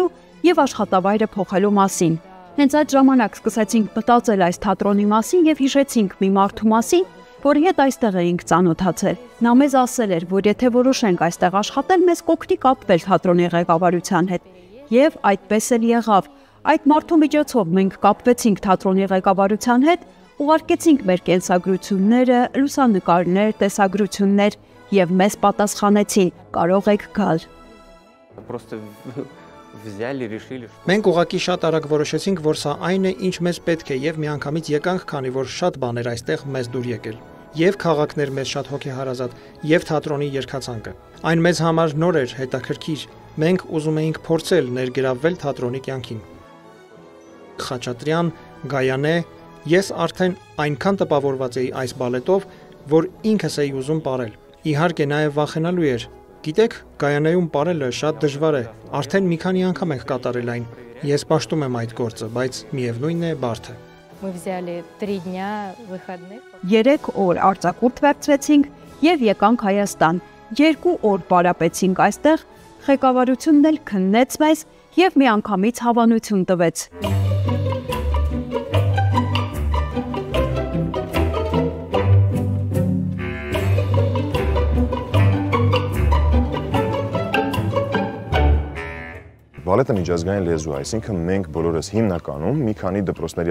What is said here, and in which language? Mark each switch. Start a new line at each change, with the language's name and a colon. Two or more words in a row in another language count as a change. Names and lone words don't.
Armenian: եւ աշխատավայրը փոխելու մասին։ Հենց այդ ժամանակ սկսեցինք մտածել այս թատրոնի մասին եւ հիշեցինք մի մարդու մասին, որի հետ այստեղ էինք ծանոթացել։ Նա մեզ ասել էր, որ եթե որոշենք այստեղ աշխատել, մեզ կօգնի կապվել թատրոնի ղեկավարության հետ։ Եվ այդպես էլ եղավ։ Այդ մարդու միջոցով մենք կապվեցինք թատրոնի ղեկավարության հետ, ուղարկեցինք մեր կենսագրությունները, լուսանկարներ, տեսագրություններ եւ մեզ պատասխանեցին. կարող եք գալ։
Russian: Просто взяли, решили, что...
Armenian: Մենք ուղղակի շատ արագ որոշեցինք, որ սա այն է, ինչ մեզ պետք է եւ միանգամից եկանք, քանի որ շատ բաներ այստեղ մեզ դուր եկել։ Եվ քաղաքներ մեզ շատ հոգեհարազատ, եւ թատրոնի երգացանկը։ Այն մեզ համար նոր էր, հետաքրքիր։ Մենք ուզում էինք փորձել ներգրավվել թատրոնի կյանքին։ Խաչատրյան, Գայանե, ես արդեն այնքան տպավորված էի այս բալետով, որ ինքս էի ուզում ապրել։ Իհարկե նաև վախենալու էր։ Գիտեք, Գայանեում ապրելը շատ դժվար է։ Արդեն մի քանի անգամ ենք կատարել այն։ Ես պաշտում եմ այդ գործը, բայց միևնույնն է բարդ է։
Russian: Мы взяли 3 дня выходных.
Armenian: 3 օր արձակուրդ վերցրեցինք եւ եկանք Հայաստան։ 2 օր պարապեցինք այստեղ, ղեկավարությունն էլ քննեց մեզ եւ միանգամից հավանություն տվեց։ Բալետը միջազգային լեզու է, այսինքն մենք բոլորս հիմնականում մի քանի դպրոցների